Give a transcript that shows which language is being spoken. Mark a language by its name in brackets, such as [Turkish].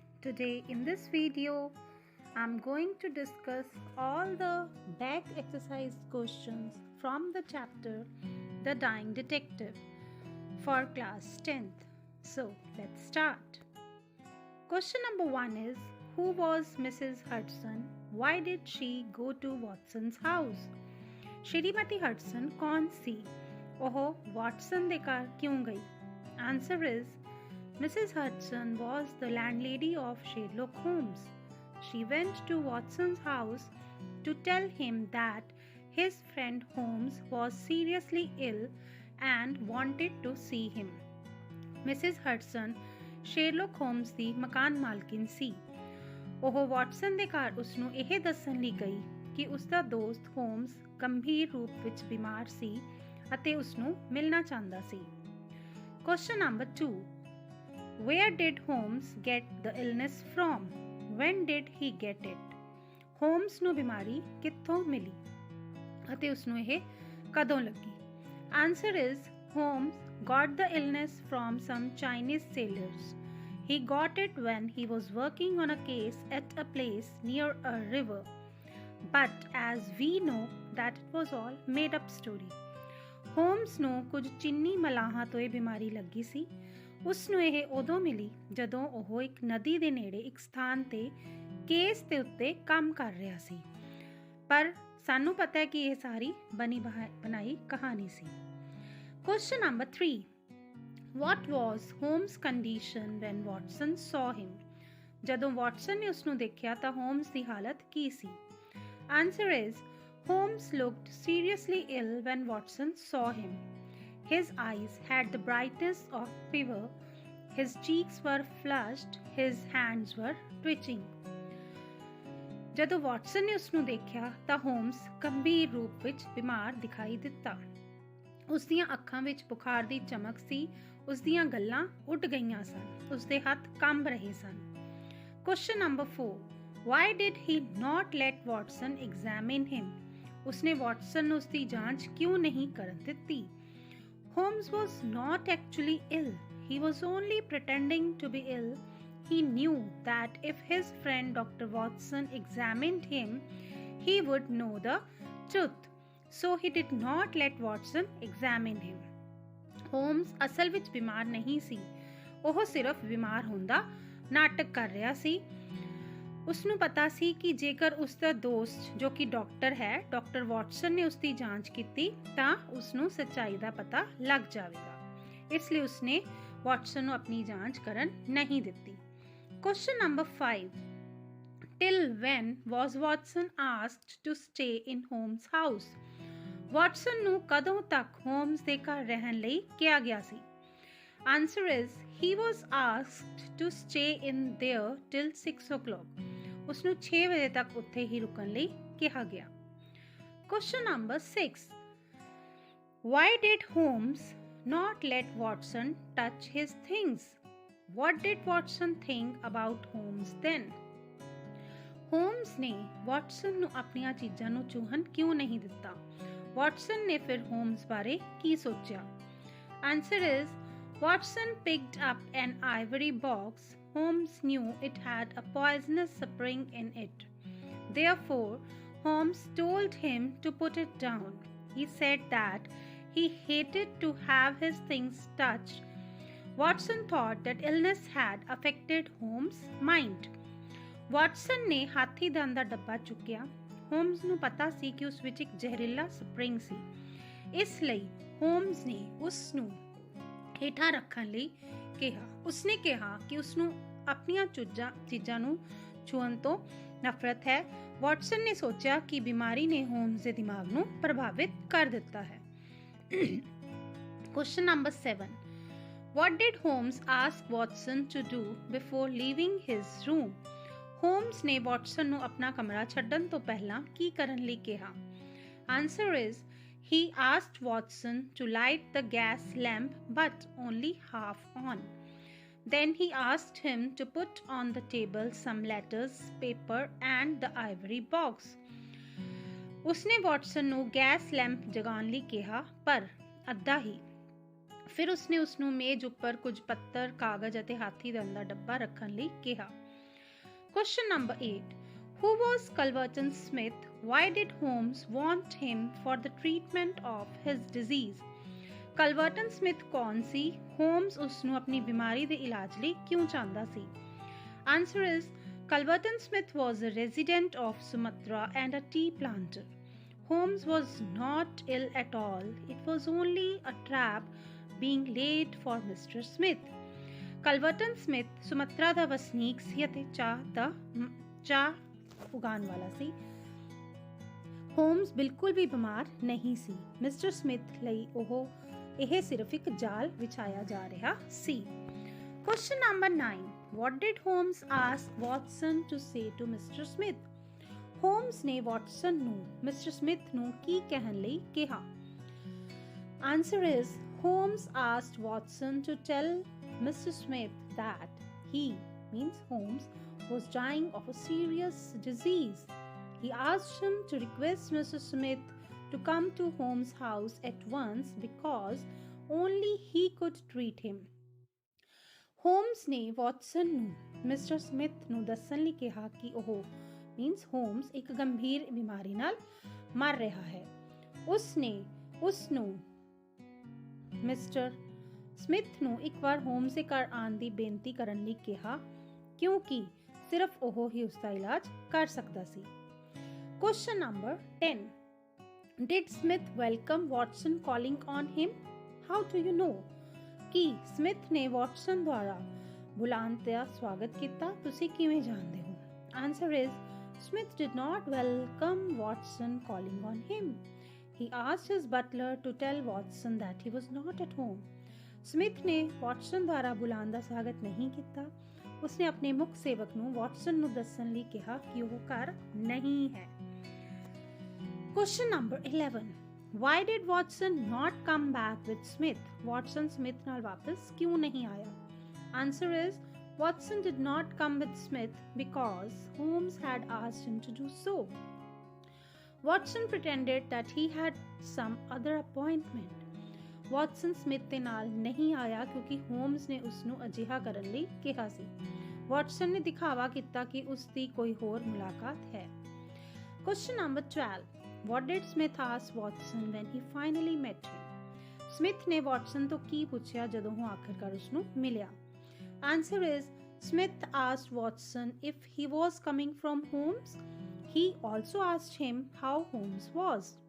[English] Today in this video I'm going to discuss all the back exercise questions from the chapter The Dying Detective for class 10th. So let's start. Question number 1 is, who was Mrs. Hudson? Why did she go to Watson's house? [Punjabi] Shrimati Hudson कौन सी? ओह Watson ਦੇ ਘਰ ਕਿਉਂ ਗਈ? [English] Answer is Mrs. Hudson was the landlady of Sherlock Holmes. She went to Watson's house to tell him that his friend Holmes was seriously ill and wanted to see him. Mrs. [Punjabi] Hudson Sherlock Holmes ਦੀ ਮਕਾਨ ਮਾਲਕਿਨ ਸੀ। ਉਹ Watson ਦੇ ਘਰ ਉਸ ਨੂੰ ਇਹ ਦੱਸਣ ਲਈ ਗਈ ਕਿ ਉਸ ਦਾ ਦੋਸਤ ਹੋਮਸ ਗੰਭੀਰ ਰੂਪ ਵਿੱਚ ਬਿਮਾਰ ਸੀ ਅਤੇ ਉਸ ਨੂੰ ਮਿਲਣਾ ਚਾਹੁੰਦਾ ਸੀ। [English] Question number 2. Where did Holmes get the illness from? When did he get it? [Punjabi] Holmes ਨੂੰ ਬਿਮਾਰੀ ਕਿੱਥੋਂ ਮਿਲੀ ਅਤੇ ਉਸ ਨੂੰ ਇਹ ਕਦੋਂ ਲੱਗੀ? [English] Answer is Holmes got the illness from some Chinese sailors. He got it when he was working on a case at a place near a river. But as we know that it was all made up story. [Punjabi] Homes ਨੂੰ ਕੁਝ ਚੀਨੀ ਮਲਾਹਾਂ ਤੋਂ ਇਹ ਬਿਮਾਰੀ ਲੱਗੀ ਸੀ। ਉਸ ਨੂੰ ਇਹ ਉਦੋਂ ਮਿਲੀ ਜਦੋਂ ਉਹ ਇੱਕ ਨਦੀ ਦੇ ਨੇੜੇ ਇੱਕ ਸਥਾਨ ਤੇ ਕੇਸ ਦੇ ਉੱਤੇ ਕੰਮ ਕਰ ਰਿਹਾ ਸੀ। ਪਰ ਸਾਨੂੰ ਪਤਾ ਹੈ ਕਿ ਇਹ ਸਾਰੀ ਬਣੀ ਬਣਾਈ ਕਹਾਣੀ ਸੀ। [English] Question number 3. What was Holmes' condition when Watson saw him? [Punjabi] ਜਦੋਂ ਵਾਟਸਨ ਨੇ ਉਸ ਨੂੰ ਦੇਖਿਆ ਤਾਂ ਹੋਮਸ ਦੀ ਹਾਲਤ ਕੀ ਸੀ? [English] Answer is Holmes looked seriously ill when Watson saw him. His eyes had the brightness of fever, his cheeks were flushed, his hands were twitching. [Punjabi] ਜਦੋਂ Watson ਨੇ ਉਸ ਨੂੰ ਦੇਖਿਆ ਤਾਂ ਹੋਮਸ ਗੰਭੀਰ ਰੂਪ ਵਿੱਚ ਬਿਮਾਰ ਦਿਖਾਈ ਦਿੱਤਾ। ਉਸ ਦੀਆਂ ਅੱਖਾਂ ਵਿੱਚ ਬੁਖਾਰ ਦੀ ਚਮਕ ਸੀ, ਉਸ ਦੀਆਂ ਗੱਲਾਂ ਉੱਡ ਗਈਆਂ ਸਨ, ਉਸ ਦੇ ਹੱਥ ਕੰਬ ਰਹੇ ਸਨ। [English] Question number 4. Why did he not let Watson examine him? [Punjabi] ਉਸਨੇ ਵਾਟਸਨ ਨੂੰ ਉਸਦੀ ਜਾਂਚ ਕਿਉਂ ਨਹੀਂ ਕਰਨ ਦਿੱਤੀ? [English] Holmes was not actually ill. He was only pretending to be ill. He knew that if his friend Dr. Watson examined him, he would know the truth. So he did not let Watson examine him. [Punjabi] Holmes ਅਸਲ ਵਿੱਚ ਬਿਮਾਰ ਨਹੀਂ ਸੀ। ਉਹ ਸਿਰਫ ਬਿਮਾਰ ਹੁੰਦਾ ਨਾਟਕ ਕਰ ਰਿਹਾ ਸੀ। ਉਸ ਨੂੰ ਪਤਾ ਸੀ ਕਿ ਜੇਕਰ ਉਸ ਦਾ ਦੋਸਤ ਜੋ ਕਿ ਡਾਕਟਰ ਹੈ, ਡਾਕਟਰ ਵਾਟਸਨ ਨੇ ਉਸ ਦੀ ਜਾਂਚ ਕੀਤੀ ਤਾਂ ਉਸ ਨੂੰ ਸੱਚਾਈ ਦਾ ਪਤਾ ਲੱਗ ਜਾਵੇਗਾ। ਇਸ ਲਈ ਉਸਨੇ ਵਾਟਸਨ ਨੂੰ ਆਪਣੀ ਜਾਂਚ ਕਰਨ ਨਹੀਂ ਦਿੱਤੀ। [English] Question number 5. Till when was Watson asked to stay in Holmes' house? [Punjabi] Watson ਨੂੰ ਕਦੋਂ ਤੱਕ ਹੋਮਸ ਦੇ ਘਰ ਰਹਿਣ ਲਈ ਕਿਹਾ ਗਿਆ ਸੀ? [English] Answer is he was asked to stay in there till 6 o'clock. [Punjabi] ਉਸ ਨੂੰ 6 ਵਜੇ ਤੱਕ ਉੱਥੇ ਹੀ ਰੁਕਣ ਲਈ ਕਿਹਾ ਗਿਆ। [English] Question number 6. Why did Holmes not let Watson touch his things? What did Watson think about Holmes then? [Punjabi] Holmes ਨੇ ਵਾਟਸਨ ਨੂੰ ਆਪਣੀਆਂ ਚੀਜ਼ਾਂ ਨੂੰ ਛੂਹਣ ਕਿਉਂ ਨਹੀਂ ਦਿੱਤਾ? ਵਾਟਸਨ ਨੇ ਫਿਰ ਹੋਮਸ ਬਾਰੇ ਕੀ ਸੋਚਿਆ? [English] Answer is Watson picked up an ivory box. Holmes knew it had a poisonous spring in it. Therefore, Holmes told him to put it down. He said that he hated to have his things touched. Watson thought that illness had affected Holmes' mind. [Punjabi] Watson ਨੇ ਹਾਥੀ ਦੰਦ ਦਾ ਡੱਬਾ ਚੁੱਕਿਆ। Homes ਨੂੰ ਪਤਾ ਸੀ ਕਿ ਉਸ ਵਿੱਚ ਇੱਕ ਜ਼ਹਿਰੀਲਾ ਸਪਰਿੰਗ ਸੀ। ਇਸ ਲਈ ਹੋਮਸ ਨੇ ਉਸ ਨੂੰ ਹੇਠਾਂ ਰੱਖਣ ਲਈ ਕਿਹਾ। ਉਸਨੇ ਕਿਹਾ ਕਿ ਉਸ ਨੂੰ ਆਪਣੀਆਂ ਚੀਜ਼ਾਂ ਨੂੰ ਛੂਹਣ ਤੋਂ ਨਫ਼ਰਤ ਹੈ। ਵਾਟਸਨ ਨੇ ਸੋਚਿਆ ਕਿ ਬਿਮਾਰੀ ਨੇ ਹੋਮਸ ਦੇ ਦਿਮਾਗ ਨੂੰ ਪ੍ਰਭਾਵਿਤ ਕਰ ਦਿੱਤਾ ਹੈ। [English] Question number 7. What did Holmes ask Watson to do before leaving his room? [Punjabi] Homes ਨੇ ਵਾਟਸਨ ਨੂੰ ਆਪਣਾ ਕਮਰਾ ਛੱਡਣ ਤੋਂ ਪਹਿਲਾਂ ਕੀ ਕਰਨ ਲਈ ਕਿਹਾ? [English] Answer is he asked Watson to light the gas lamp but only half on. Then he asked him to put on the table some letters, paper and the ivory box. [Punjabi] ਉਸਨੇ ਵਾਟਸਨ ਨੂੰ gas lamp ਜਗਾਉਣ ਲਈ ਕਿਹਾ ਪਰ ਅੱਧਾ ਹੀ। ਫਿਰ ਉਸਨੇ ਉਸ ਨੂੰ ਮੇਜ਼ ਉੱਪਰ ਕੁਝ ਪੱਤਰ, ਕਾਗਜ਼ ਅਤੇ ਹਾਥੀ ਦੰਦ ਦਾ ਡੱਬਾ ਰੱਖਣ ਲਈ ਕਿਹਾ। [English] Question number 8. Who was Culverton Smith? Why did Holmes want him for the treatment of his disease? [Punjabi] Culverton Smith ਕੌਣ ਸੀ? Holmes ਉਸ ਨੂੰ ਆਪਣੀ ਬਿਮਾਰੀ ਦੇ ਇਲਾਜ ਲਈ ਕਿਉਂ ਚਾਹੁੰਦਾ ਸੀ? [English] Answer is Culverton Smith was a resident of Sumatra and a tea planter. Holmes was not ill at all. It was only a trap being laid for Mr. Smith. [Punjabi] ਕਲਵਰਟਨ Smith ਸੁਮਤਰਾ ਦਾ ਵਸਨੀਕ ਸੀ ਅਤੇ ਚਾਹ ਉਗਾਉਣ ਵਾਲਾ ਸੀ। ਹੋਮਸ ਬਿਲਕੁਲ ਵੀ ਬਿਮਾਰ ਨਹੀਂ ਸੀ। Mister Smith ਲਈ ਇਹ ਸਿਰਫ ਇੱਕ ਜਾਲ ਵਿਛਾਇਆ ਜਾ ਰਿਹਾ ਸੀ। [English] Question number 9. What did Holmes ask Watson to say to Mr. Smith? [Punjabi] Homes ਨੇ ਵਾਟਸਨ ਨੂੰ ਮਿਸਟਰ ਸਮਿਥ ਨੂੰ ਕੀ ਕਹਿਣ ਲਈ ਕਿਹਾ? [English] Answer is Holmes asked Watson to tell Mr. Smith that he, means Holmes, was dying of a serious disease. He asked him to request Mr. Smith to come to Holmes' house at once because only he could treat him. [Punjabi] Holmes ਨੇ Watson ਨੂੰ mister Smith ਨੂੰ ਦੱਸਣ ਲਈ ਕਿਹਾ ਕਿ ਉਹ means Holmes ਇੱਕ ਗੰਭੀਰ ਬਿਮਾਰੀ ਨਾਲ ਮਰ ਰਿਹਾ ਹੈ। ਉਸਨੇ ਉਸ ਨੂੰ ਮਿਸਟਰ ਸਮਿਥ ਨੂੰ ਇੱਕ ਵਾਰ ਹੋਮਸ ਦੇ ਘਰ ਆਉਣ ਦੀ ਬੇਨਤੀ ਕਰਨ ਲਈ ਕਿਹਾ ਕਿਉਂਕਿ ਸਿਰਫ ਉਹ ਹੀ ਉਸ ਦਾ ਇਲਾਜ ਕਰ ਸਕਦਾ ਸੀ। [English] Question number 10. Did Smith welcome Watson calling on him? How do you know? [Punjabi] Ki Smith ਨੇ ਵਾਟਸਨ ਦੁਆਰਾ ਬੁਲਾਉਣ ਦਾ ਸਵਾਗਤ ਕੀਤਾ? ਤੁਸੀਂ ਕਿਵੇਂ ਜਾਣਦੇ ਹੋ? [English] Answer is Smith did not welcome Watson calling on him. He asked his butler to tell Watson that he was not at home. [Punjabi] Smith ਨੇ ਵਾਟਸਨ ਦੁਆਰਾ ਬੁਲਾਉਣ ਦਾ ਸਵਾਗਤ ਨਹੀਂ ਕੀਤਾ। ਉਸਨੇ ਆਪਣੇ ਮੁੱਖ ਸੇਵਕ ਨੂੰ ਵਾਟਸਨ ਨੂੰ ਦੱਸਣ ਲਈ ਕਿਹਾ ਕਿ ਉਹ ਘਰ ਨਹੀਂ ਹੈ। [English] Question number 11. Why did Watson not come back with Smith? [Punjabi] Watson Smith ਨਾਲ ਵਾਪਸ ਕਿਉਂ ਨਹੀਂ ਆਇਆ? [English] Answer is Watson did not come with Smith because Holmes had asked him to do so. Watson pretended that he had some other appointment. [Punjabi] Watson Smith ਦੇ ਨਾਲ ਨਹੀਂ ਆਇਆ ਕਿਉਂਕਿ ਹੋਮਸ ਨੇ ਉਸ ਨੂੰ ਅਜਿਹਾ ਕਰਨ ਲਈ ਕਿਹਾ ਸੀ। ਵਾਟਸਨ ਨੇ ਦਿਖਾਵਾ ਕੀਤਾ ਕਿ ਉਸ ਦੀ ਕੋਈ ਹੋਰ ਮੁਲਾਕਾਤ ਹੈ। [English] Question number 12. What did Smith ask Watson when he finally met him? [Punjabi] Smith ਨੇ ਵਾਟਸਨ ਤੋਂ ਕੀ ਪੁੱਛਿਆ ਜਦੋਂ ਉਹ ਆਖਰਕਾਰ ਉਸ ਨੂੰ ਮਿਲਿਆ? [English] Answer is Smith asked Watson if he was coming from Holmes. He also asked him how Holmes was.